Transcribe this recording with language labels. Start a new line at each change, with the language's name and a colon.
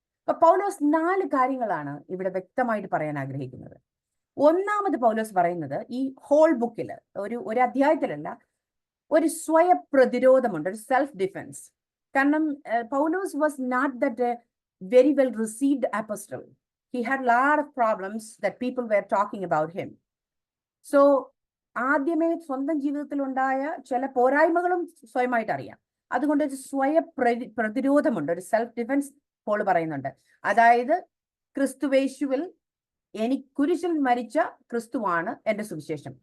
Malayalam: അപ്പൊ പൗലോസ് 4 കാര്യങ്ങളാണ് ഇവിടെ വ്യക്തമായിട്ട് പറയാൻ ആഗ്രഹിക്കുന്നത്. ഒന്നാമത് പൗലോസ് പറയുന്നത്, ഈ ഹോൾ ബുക്കിൽ ഒരു അധ്യായത്തിലല്ല, ഒരു സ്വയപ്രതിരോധമുണ്ട്, ഒരു സെൽഫ് ഡിഫെൻസ്.
English: കാരണം Paulose was not that very well received apostle. He had a lot of problems that people were talking about him.
Malayalam: So ആദ്യമേ സ്വന്തം ജീവിതത്തിൽ ഉണ്ടായ ചില പോരായ്മകളും സ്വയമായിട്ട് അറിയാം. അതുകൊണ്ട് ഒരു പ്രതിരോധമുണ്ട്, ഒരു സെൽഫ് ഡിഫെൻസ് പോൾ പറയുന്നുണ്ട്. അതായത് ക്രിസ്തുവേശുവിൽ കുരിശിൽ മരിച്ച ക്രിസ്തുവാണ് എന്റെ സുവിശേഷം.